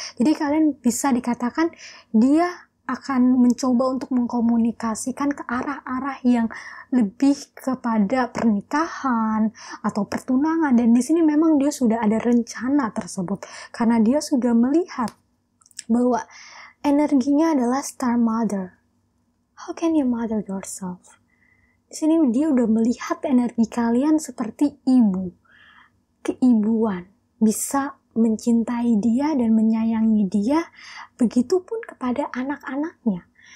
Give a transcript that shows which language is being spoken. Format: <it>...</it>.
<id>Jadi kalian bisa dikatakan dia akan mencoba untuk mengkomunikasikan ke arah-arah yang lebih kepada pernikahan atau pertunangan. Dan di sini memang dia sudah ada rencana tersebut, karena dia sudah melihat bahwa energinya adalah Star Mother.</id> <en>How can you mother yourself?</en> <id>Di sini dia udah melihat energi kalian seperti ibu, keibuan, bisa mencintai dia dan menyayangi dia, begitupun kepada anak-anaknya.</id>